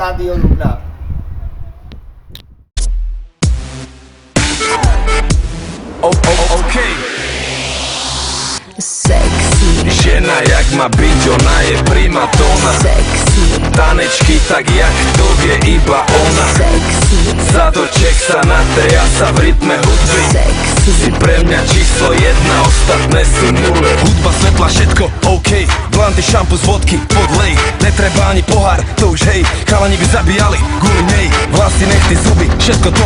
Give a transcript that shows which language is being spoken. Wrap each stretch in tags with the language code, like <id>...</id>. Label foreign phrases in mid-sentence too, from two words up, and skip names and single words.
<cs>dubna.</cs> <sk>Okay. Sexy, Žena jak má byť, ona je primadona. sexy, Tanečky tak jak to vie iba ona. sexy, Zadoček sa natria sa v rytme hudby. sexy, Si pre mňa číslo 1, ostatné sú nule. Hudba, svetla, všetko OK. Blanty, šampus, vodky, podlej. Netreba ani pohár, to už hej. Chalani by zabíjali kvôli nej. Vlasy, nechty, zuby, všetko top.</sk>